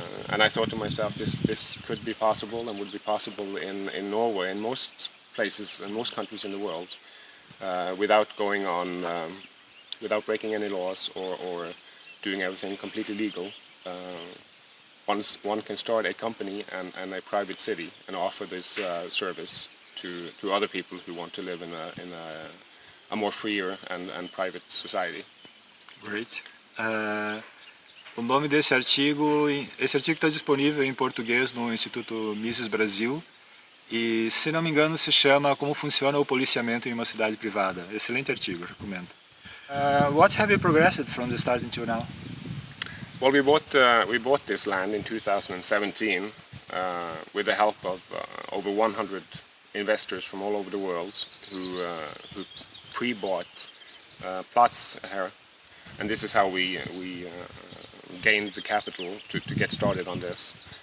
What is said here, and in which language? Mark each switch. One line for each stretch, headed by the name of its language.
English: And I thought to myself, this could be possible and would be possible in Norway and most places and most countries in the world, without going on, without breaking any laws or doing everything completely legal. Once one can start a company and a private city and offer this service to other people who want to live in a more freer and private society. Great.
Portuguese: O nome desse artigo, está disponível em português no Instituto Mises Brasil e, se não me engano, se chama Como Funciona o Policiamento em uma Cidade Privada. Excelente artigo, recomendo.
English: What have you progressed from the start until now? Well, we bought this land in 2017 with the help of over 100 investors from all over the world who pre-bought plots here, and this is how we gained the capital to get started on this.